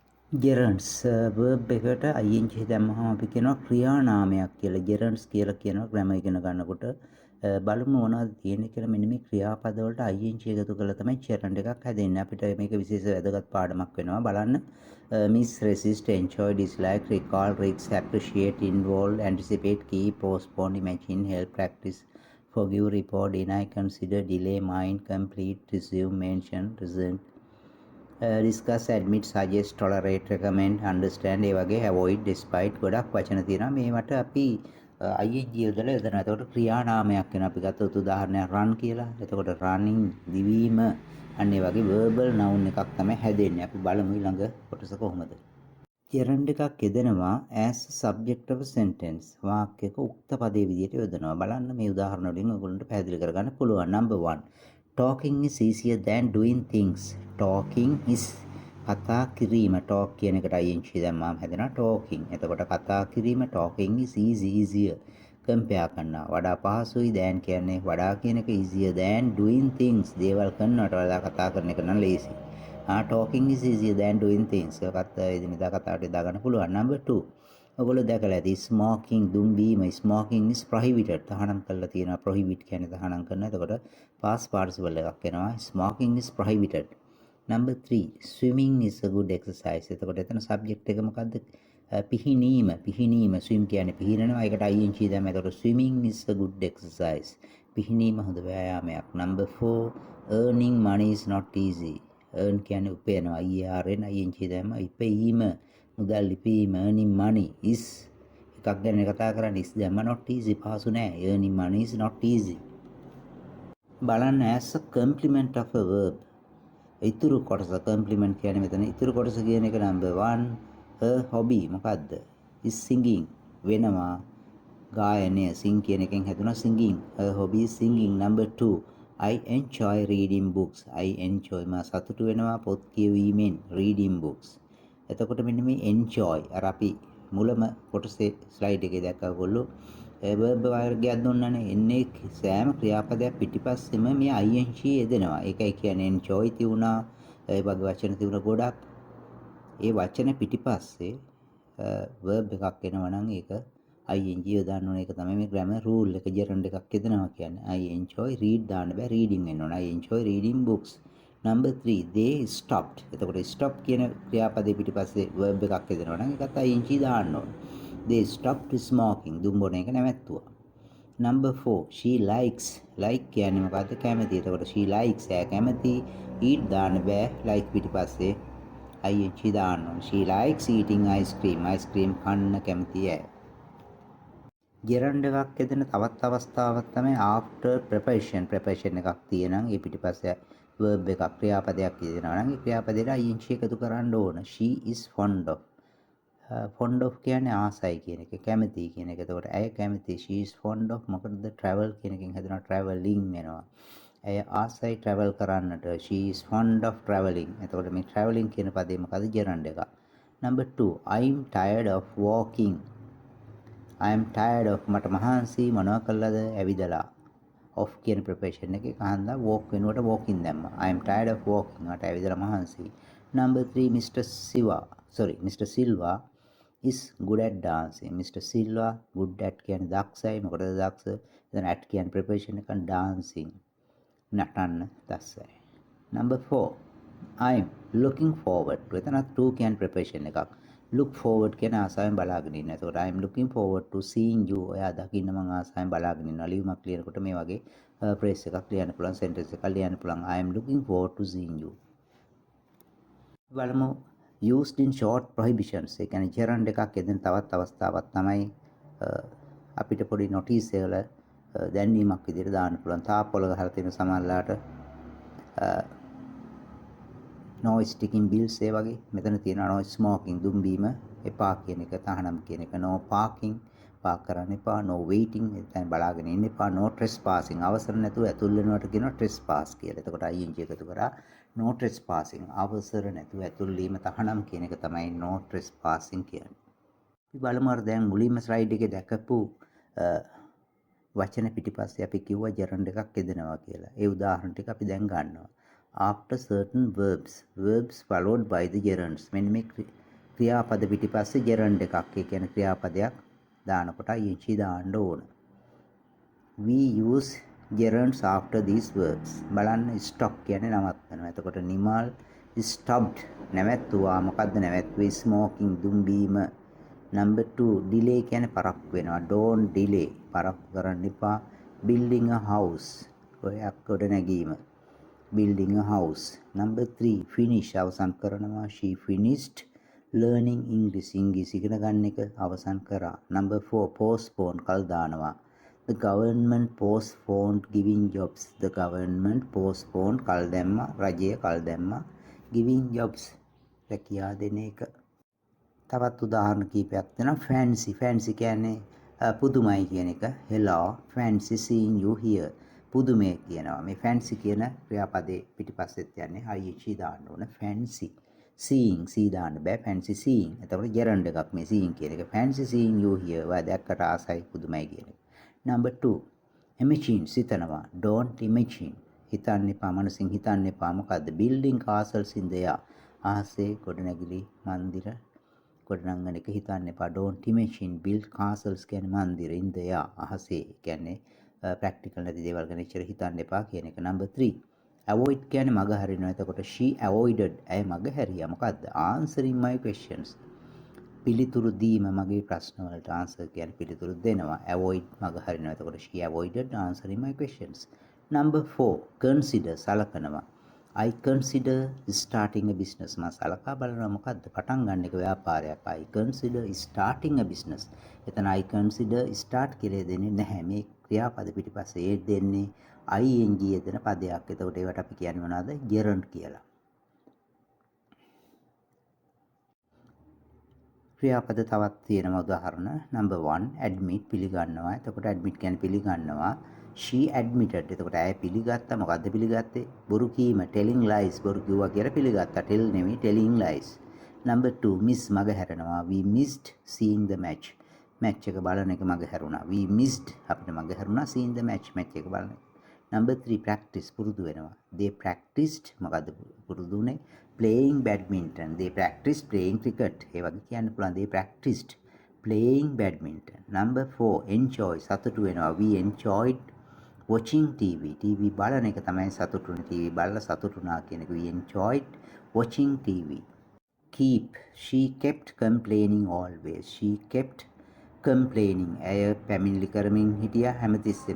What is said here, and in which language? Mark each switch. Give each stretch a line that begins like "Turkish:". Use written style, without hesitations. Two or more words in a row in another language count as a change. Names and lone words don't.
Sinhala: gerunds verb එකට ing දැම්මහම අපි කියනවා ක්‍රියානාමයක් කියලා. gerunds කියලා කියනවා grammar ඉගෙන ගන්නකොට. බලමු මොනවද තියෙන්නේ කියලා. මෙන්න මේ ක්‍රියාපද වලට ing එකතු කරලා තමයි gerund එකක් හැදෙන්නේ. අපිට මේක විශේෂ වැදගත් පාඩමක් වෙනවා. බලන්න.
English: miss, resist, enjoy, dislike, recall, risk, appreciate, involve, anticipate, keep, postpone, imagine, help, practice, forgive, report, deny, consider, delay, mind, complete, resume, mention, resent, discuss, admit, suggest, tolerate, recommend, understand
Sinhala: ඒ වගේ
English: avoid, despite
Sinhala: ගොඩක් වචන තියෙනවා. මේවට අපි ing යොදලා යොදනවා. එතකොට ක්‍රියානාමයක් වෙනවා. අපි ගත්තොත් උදාහරණයක් run කියලා. එතකොට running දිවීම අන්න ඒ වගේ
English: verbal noun
Sinhala: එකක් තමයි හැදෙන්නේ. අපි බලමු ඊළඟ කොටස කොහොමද. gerund එකක් යෙදෙනවා
English: as subject of a sentence.
Sinhala: වාක්‍යයක උක්ත පදයේ විදිහට යොදනවා. බලන්න මේ උදාහරණ වලින් ඔයගොල්ලන්ට පැහැදිලි කරගන්න පුළුවන්.
English: number 1. Talking is easier than doing things. Talking is
Sinhala: කතා කිරීම. talk කියන එකට ing දැම්මම හැදෙනවා talking. එතකොට කතා කිරීම
English: talking is easier.
Sinhala: compare කරනවා. වඩා පහසුයි than කියන්නේ වඩා කියන එක
English: easier than doing things.
Sinhala: දේවල් කරනවට වඩා කතා කරන එක නම් ලේසි.
English: talking is easier than doing things.
Sinhala: ඒකත් එදිනෙදා කතාවට යොදා ගන්න පුළුවන්. number 2. ඔයගොල්ලෝ දැකලා ඇති smoking දුම් බීම
English: smoking is prohibited.
Sinhala: තහනම් කරලා තියෙනවා prohibit කියන්නේ තහනම් කරනවා. එතකොට
English: past participle
Sinhala: එකක් එනවා.
English: smoking is prohibited. number 3. swimming is a good exercise.
Sinhala: එතකොට එතන subject එක මොකද්ද? පිහිනීම swim කියන්නේ පිහිනනවා. ඒකට ing දැම්ම.
English: එතකොට swimming is a good exercise.
Sinhala: පිහිනීම හොඳ ව්‍යායාමයක්.
English: number 4. earning money is not easy.
Sinhala: earn කියන්නේ උපයනවා. ERN ing දැම්ම. ඉපීම මුදල් ලිපීම
English: earning money is
Sinhala: එකක් ගැන කතා කරන්නේ is දැම්ම
English: not easy
Sinhala: පහසු නෑ.
English: earning money is not easy. බලන්න as a complement of a verb.
Sinhala: ඉතුරු කොටස complement කියන්නේ මෙතන ඉතුරු කොටස කියන එක number 1.
English: her hobby මොකද්ද? is singing වෙනවා. ගායනය sing
Sinhala: කියන එකෙන් හැදුනා
English: singing. her hobby is singing. number 2. I enjoy reading books. I enjoy
Sinhala: මා සතුටු වෙනවා පොත් කියවීමෙන්
English: reading books.
Sinhala: එතකොට මෙන්න මේ enjoy අර අපි මුලම කොටසේ ස්ලයිඩ් එකේ දැක්කගොල්ලෝ verb වර්ගයක් දුන්නානේ. එන්නේ සෑම ක්‍රියාපදයක් පිටිපස්සෙම මේ ing යෙදෙනවා. ඒකයි කියන්නේ enjoy තියුණා. ඒ වගේ වචන තියුණා ගොඩක්. ඒ වචන පිටිපස්සේ verb එකක් එනවා නම් ඒක ing දාන්න ඕන. ඒක තමයි මේ
English: grammar rule
Sinhala: එක. gerund එකක් යෙදෙනවා කියන්නේ.
English: I enjoy read
Sinhala: දාන්න බෑ reading වෙන්න ඕන.
English: I enjoy reading books. number 3. they stopped.
Sinhala: එතකොට stop කියන ක්‍රියාපදේ පිටිපස්සේ verb එකක් යෙදෙනවා නම් ඒකත් ing දාන්න ඕන.
English: they stopped smoking.
Sinhala: දුම් බොන එක නැවැත්තුවා.
English: number 4. she likes.
Sinhala: like කියන්නේ මොකද්ද? කැමති. එතකොට
English: she likes
Sinhala: එයා කැමති. eat දාන්න බෑ like පිටිපස්සේ ing දාන්න ඕන.
English: she likes eating ice cream. ice cream
Sinhala: කන්න කැමති අය. gerund එකක් යෙදෙන තවත් අවස්ථාවක් තමයි
English: after preparation.
Sinhala: preparation එකක් තියෙනම් ඒ පිටිපස්සේ verb එකක් ක්‍රියාපදයක් යෙදෙනවා නම් ඒ ක්‍රියාපදයට ing එකතු කරන්න ඕන.
English: she is fond of. fond of
Sinhala: කියන්නේ ආසයි කියන එක, කැමති කියන එක. එතකොට ඇය කැමති.
English: she is fond of මොකද travel
Sinhala: කියන එකෙන් හැදෙනවා
English: travelling වෙනවා.
Sinhala: ඇය ආසයි travel කරන්නට.
English: she is fond of travelling.
Sinhala: එතකොට මේ travelling කියන පදේ මොකද? gerund එක.
English: number 2. I'm tired of walking. I am tired of
Sinhala: මට මහන්සි මොනවා කළාද?
English: ඇවිදලා.
Sinhala: of කියන preparation එකේ කහන්දා walk වෙනුවට walking දැම්මා.
English: I am tired of walking.
Sinhala: මට ඇවිදලා මහන්සි.
English: number 3. Mr. Silva is good at dancing.
Sinhala: Mr. Silva
English: good at
Sinhala: කියන්නේ දක්ෂයි. මොකටද දක්ෂ? එතන at කියන්නේ preparation එක dancing. නටන්න දක්ෂයි.
English: number 4. I am looking forward. එතන to කියන preparation එකක්. look forward
Sinhala: කියන ආසාවෙන් බලාගෙන ඉන්න. එතකොට
English: I am looking forward to seeing you.
Sinhala: ඔයා දකින්න මම ආසාවෙන් බලාගෙන ඉන්නවා. ලියුමක් ලියනකොට මේ වගේ phrase එකක් ලියන්න පුළුවන්, sentence එකක් ලියන්න පුළුවන්.
English: I am looking forward to seeing you. බලමු used in short prohibitions.
Sinhala: ඒ කියන්නේ gerund එකක් යෙදෙන තවත් අවස්ථාවක් තමයි අපිට පොඩි notice එකවල දැන්වීමක් විදිහට දාන්න පුළුවන්. තාප්පොළ ගහලා තියෙන සමහරලාට
English: no sticking bills
Sinhala: ඒ වගේ මෙතන තියෙනවා
English: no smoking
Sinhala: දුම් බීම එපා කියන එක, තහනම් කියන එක,
English: no parking
Sinhala: පාක් කරන්න එපා,
English: no waiting
Sinhala: එතන බලාගෙන ඉන්න එපා,
English: no trespassing
Sinhala: අවසර නැතුව ඇතුල් වෙනවට කියනවා trespass කියලා. එතකොට ing එකතු කරා
English: no trespassing
Sinhala: අවසර නැතුව ඇතුල් වීම තහනම් කියන එක තමයි
English: no trespassing
Sinhala: කියන්නේ. අපි බලමු අර දැන් මුලින්ම ස්ලයිඩ් එකේ දැකපු වචන පිටිපස්සේ අපි කිව්වා gerund එකක් යෙදෙනවා කියලා. ඒ උදාහරණ ටික අපි දැන් ගන්නවා.
English: after certain verbs followed by the gerunds.
Sinhala: මෙන්න මේ ක්‍රියාපද පිටිපස්සේ gerund එකක්. ඒ කියන්නේ ක්‍රියාපදයක් දානකොට ing දාන්න ඕන.
English: We use gerunds after these verbs.
Sinhala: බලන්න stop කියන්නේ නවත්තනවා. එතකොට නිමල් stopped නැවැත්තුවා. මොකද්ද නැවැත්තුවේ? smoking දුම් බීම. number 2 delay කියන්නේ පරක්කු වෙනවා.
English: don't delay
Sinhala: පරක්කු කරන්න එපා.
English: building a house
Sinhala: ඔයක් කොට නැගීම.
English: building a house. number 3 finish අවසන් කරනවා. she finished learning English
Sinhala: ඉංග්‍රීසි ඉගෙන ගන්න එක අවසන් කරා. number 4 postpone කල් දානවා.
English: the government postponed giving jobs. the government postponed
Sinhala: කල් දැම්මා. රජය කල් දැම්මා.
English: giving jobs
Sinhala: රැකියා දෙන එක. තවත් උදාහරණ කීපයක් දෙනවා. fancy කියන්නේ පුදුමයි කියන එක.
English: hello fancy seeing you here.
Sinhala: පුදුමය කියනවා. මේ fancy කියන ක්‍රියාපදේ පිටිපස්සෙත් යන්නේ ing දාන්න ඕන.
English: fancy seeing see
Sinhala: දාන්න බෑ.
English: fancy seeing.
Sinhala: එතකොට gerund එකක් මේ seeing කියන එක.
English: fancy seeing you here.
Sinhala: ඔයා දැක්කට ආසයි පුදුමයි කියන එක.
English: number 2 imagine සිතනවා. don't imagine
Sinhala: හිතන්න එපා. මනසින් හිතන්න එපා. මොකද්ද?
English: building castles in the air.
Sinhala: ආසේ ගොඩනැගිලි මන්දිර ගොඩනංගන එක හිතන්න එපා.
English: don't imagine build castles
Sinhala: කියන්නේ මන්දිර
English: in the air.
Sinhala: අහසේ කියන්නේ ප්‍රැක්ටිකල් නැති දේවල් ගැන ඉච්චර හිතන්න එපා කියන එක. number 3 avoid කියන්නේ මග හරිනවා. එතකොට
English: she avoided
Sinhala: ඇය මග හැරියා. මොකද්ද?
English: answering my questions
Sinhala: පිළිතුරු දීම මගේ ප්‍රශ්න වලට answer කියන්නේ පිළිතුරු දෙනවා.
English: avoid
Sinhala: මග හරිනවා.
English: එතකොට she avoided answering my questions. number 4 consider සලකනවා. I consider starting a business.
Sinhala: මම සලකා බලනවා මොකද්ද? පටන් ගන්න එක ව්‍යාපාරයක්.
English: I consider starting a business.
Sinhala: එතන
English: I consider start
Sinhala: කියලා දෙන්නේ නැහැ. මේ ක්‍රියාපද පිටිපස්සේ ඒ දෙන්නේ ing යෙදෙන පදයක්. එතකොට ඒවට අපි කියන්නේ මොනවද? gerund කියලා. ක්‍රියාපද තවත් තියෙනවා උදාහරණ. number 1 admit පිළිගන්නවා. එතකොට admit කියන්නේ පිළිගන්නවා.
English: she admitted.
Sinhala: එතකොට ඇය පිළිගත්තා. මොකද්ද පිළිගත්තේ? බොරු කීම.
English: telling lies.
Sinhala: බොරු කිව්වා කියලා පිළිගත්තා. tell නෙමෙයි
English: telling lies.
Sinhala: number 2 miss මග හැරෙනවා.
English: we missed seeing the match.
Sinhala: match එක බලන එක මග හැරුණා.
English: we missed
Sinhala: අපිට මග හැරුණා
English: seeing the match
Sinhala: එක බලන. number 3 practice පුරුදු වෙනවා.
English: they practiced
Sinhala: මොකද්ද පුරුදු උනේ?
English: playing badminton. they practiced playing cricket.
Sinhala: ඒ වගේ කියන්න පුළුවන්.
English: they practiced playing badminton. number 4 enjoy
Sinhala: සතුටු වෙනවා.
English: we enjoyed watching TV.
Sinhala: TV බලන එක තමයි සතුටුනේ. TV බලලා සතුටුනා කියන එක.
English: we enjoyed watching TV. keep she kept complaining always. she kept complaining
Sinhala: ඇය පැමිණිලි කරමින් හිටියා හැමතිස්සෙම.